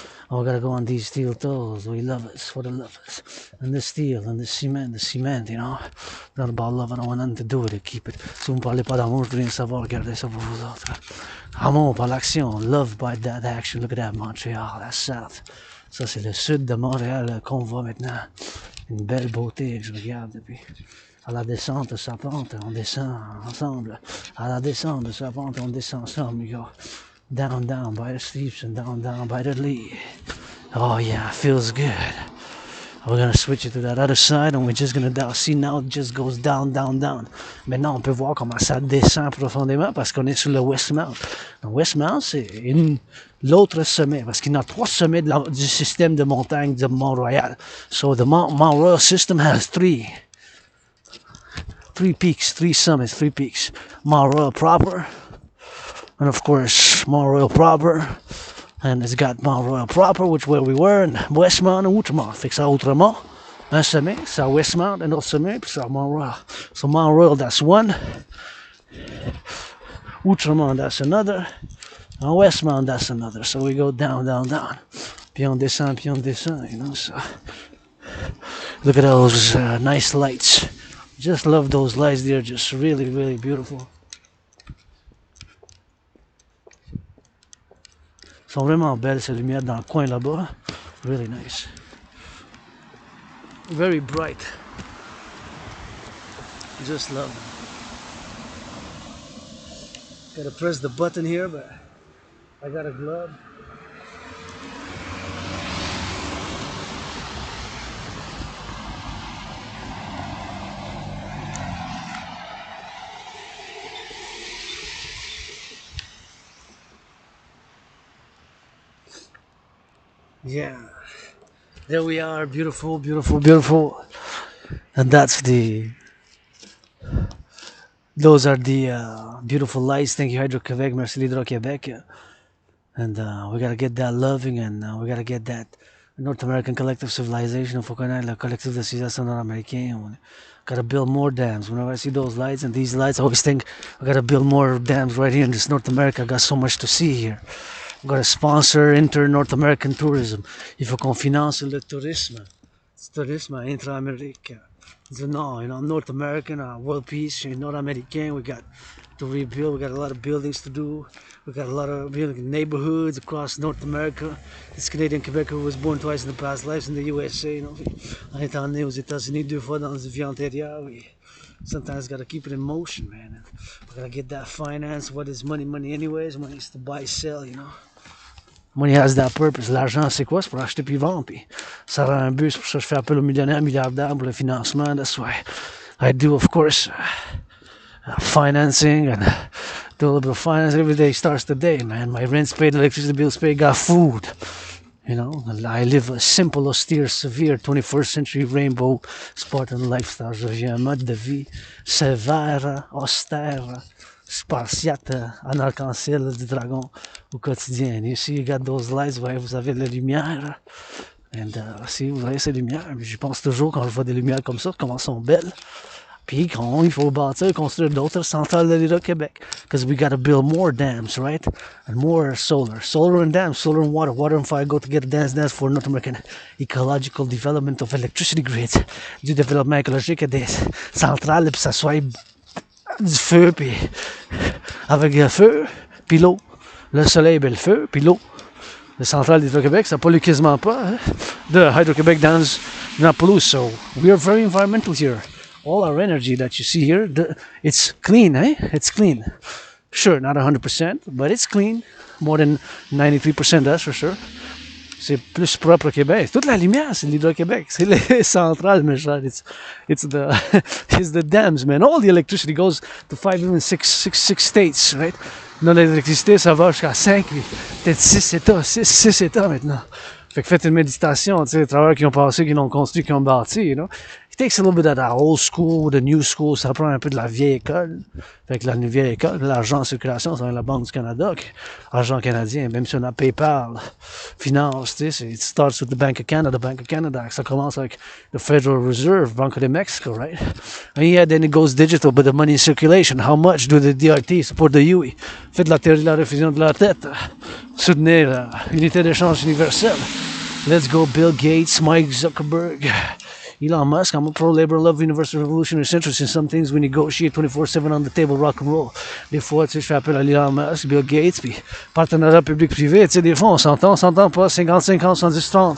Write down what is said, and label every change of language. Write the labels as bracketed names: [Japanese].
[English] Oh, we gotta go on these steel toes. We love us for the lovers. And the steel and the cement, you know. Not about love, I don't want nothing to do with it. Keep it. [French] Si vous me parlez pas d'amour, je veux rien savoir. Gardez ça pour vous autres. Amour par l'action. [English] Love by that action. Look at that, Montreal. That's South. [French] Ça, c'est le sud de Montréal qu'on voit maintenant. Une belle beauté que je regarde depuis. À la descente, sa pente, on descend ensemble. À la descente, sa pente, on descend ensemble, [English] you go. Down by the steeps and down by the lee. Oh yeah, feels good. We're gonna switch it to that other side and we're just gonna down. See, now it just goes down. [French] Maintenant, on peut voir comment ça descend profondément parce qu'on est sur le Westmount. Le Westmount, c'est l'autre sommet parce qu'il y a 3 sommets du système de montagne de Mont-Royal. [English] So the Mount Royal system has 3 peaks, 3 summits, 3 peaks. Mount Royal proper. And of course, Mount Royal proper, and it's got Mount Royal proper, which where we were, and Westmount and Outremont. [French] Fait que ça Outremont, un sommet, ça Westmount, un autre sommet, puis ça Mount Royal. [English] So Mount Royal, that's one. Outremont, that's another. And Westmount, that's another. So we go down. [French] Puis on descend, [English] you know, so. Look at those nice lights. Just love those lights, they're just really, really beautiful. [French] Sont vraiment belles ces lumières dans le coin là-bas. [English] Really nice. Very bright. Just love. Gotta press the button here, but I got a glove. Yeah. There we are, beautiful, beautiful, beautiful. And those are the beautiful lights. Thank you, Hydro-Québec. [French] Merci, Hydro-Québec. [English] And we gotta get that loving, and we gotta get that North American collective civilization. [French] Faut connaître le collectif de civilisation nord-américain. [English] We gotta build more dams. Whenever I see those lights and these lights, I always think we gotta build more dams right here in this North America. I got so much to see here. We gotta sponsor inter-North American tourism. [French] Il faut qu'on finance le tourisme. C'est tourisme intra-américain. [English] No, North American, world peace, North American, we got to rebuild. We got a lot of buildings to do. We got a lot of neighborhoods across North America. This Canadian Quebecer who was born twice in the past lives in the USA, [French] En étant né aux États-Unis 2 fois dans une vie antérieure, [English] sometimes gotta keep it in motion, man. We gotta get that finance. What is money? Money anyways. Money is to buy, sell, Money has that purpose. [French] L'argent, c'est quoi? C'est pour acheter puis vendre. Puis ça rend un but. C'est pour ça que je fais appel aux millionnaires, milliardaires pour le financement. [English] That's why I do, of course, financing and do a little bit of finance. Every day starts the day, man. My rent's paid, electricity bills paid, got food. I live a simple, austere, severe 21st century rainbow Spartan lifestyle. [French] Je vis un mode de vie sévère, austère, spartiate, en arc-en-ciel du dragon au quotidien. [English] You see, you got those lights, [French] vous avez la lumière. And si vous avez ces lumières, je pense toujours quand je vois des lumières comme ça, comment elles sont belles. Puis il faut bâtir, construire d'autres centrales de l'Hydro-Québec. [English] Because we got to build more dams, right? And more solar. Solar and dams, solar and water. Water and fire go together, dance for North American ecological development of electricity grids. [French] Du développement écologique des centrales, puis ça soit du feu, puis avec le feu, puis l'eau. Le soleil, ben le feu, puis l'eau. Les centrales d'Hydro-Québec, ça pollue quasiment pas. [English] The Hydro-Québec dams not pollute, so we are very environmental here. All our energy that you see here, it's clean, eh? It's clean. Sure, not 100%, but it's clean. More than 93%, that's for sure. [French] C'est plus propre au Québec. Toute la lumière, c'est l'Hydro-Québec. C'est les centrales, mes chers. [English] It's the dams, man. All the electricity goes to 5, even 6 states, right? [French] Non, l'électricité, ça va jusqu'à 5, peut-être 6 États maintenant. Fait que faites une méditation, tu sais, les travailleurs qui ont passé, qui l'ont construit, qui ont bâti, [English] It takes a little bit of that old school, the new school, [French] ça prend un peu de la vieille école. Fait que la vieille école, l'argent en circulation, c'est la Banque du Canada, argent canadien, même si on a PayPal, finance, tu sais, [English] it starts with the Bank of Canada, [French] ça commence avec the Federal Reserve, Banco de Mexico, right? [English] And yeah, then it goes digital, but the money in circulation, how much do the DRT support the UE? [French] Faites la théorie de la refusion de la tête, soutenir l'unité d'échange universelle. [English] Let's go Bill Gates, Mike Zuckerberg, Elon Musk. I'm a pro-labor, love universal revolutionary centrist. In some things we negotiate 24/7 on the table, rock and roll. [French] Des fois, tu sais, je fais appel à Elon Musk, Bill Gates, puis partenariat public-privé. Tu sais, des fois, on s'entend pas, 50-50, 70-30.